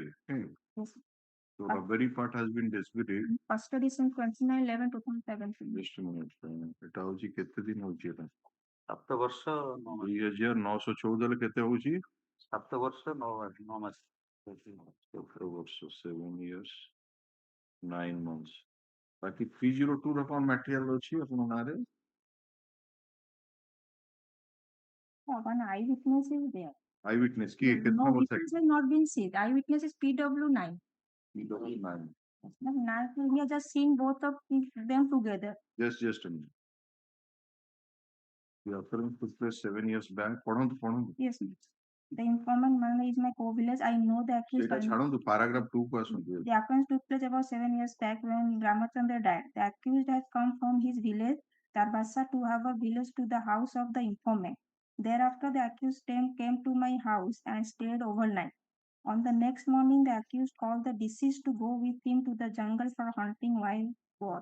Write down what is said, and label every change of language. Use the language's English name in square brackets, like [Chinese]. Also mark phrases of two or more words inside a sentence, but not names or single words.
[English] Okay. Yes. So robbery part has been disputed. Custody since 29/11/2017. Just a minute. [Odia] এটা হଉଛି କେତେ ଦିନ ହଉଛି ଏଟା? 7 ବର୍ଷ 2914 ରେ କେତେ ହଉଛି? 7 ବର୍ଷ 9 ମାସ [English] 7 ବର୍ଷ 7 years 9 months. [Odia] ବାକି 302 ର କଣ material ଅଛି ଆପଣଙ୍କ ନାଁରେ? [English] One eyewitness is there. [Odia] Eyewitness କିଏ କେତେ [English] No [Odia] ବର୍ଷ? [English] witness has not been seen. Eyewitness is PW9. PW9. Now we are just seeing both of them together. Just a minute. The occurrence took place 7 years back. [Odia] ପଢନ୍ତୁ. [English] Yes. The informant man is my co-village. I know the accused. [Odia] ସେଇଟା ଛାଡ଼ନ୍ତୁ paragraph 2 କୁ ଆସନ୍ତୁ. [English] The occurrence took place about 7 years back when Ramachandra died. The accused had come from his village, Tarbasa, to have a village to the house of the informant. Thereafter, the accused came to my house and stayed overnight. On the next morning, the accused called the deceased to go with him to the jungle for hunting wild boar.